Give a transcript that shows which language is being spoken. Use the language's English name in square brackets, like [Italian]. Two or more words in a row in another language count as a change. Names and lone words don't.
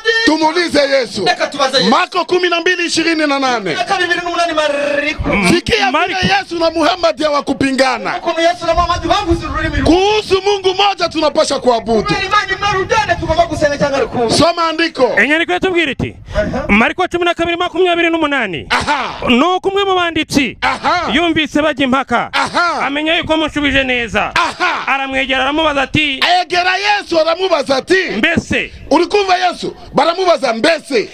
[Swahili] Tumuulize Yesu. Marko 12:28. Sikia vile Yesu na Muhammad hawakupingana. Kuhusu Mungu moja tunapasha kuabudu. Soma andiko. [Kinyarwanda] Enyandiko yatubwira iti Marko 12:28. Nuko umwe mu banditsi yumvise bajya impaka, amenya yuko mushubije neza, aramwegera aramubaza ati, egera Yesu aramubaza ati, mbese urikumva Yesu? Baramubaza mbese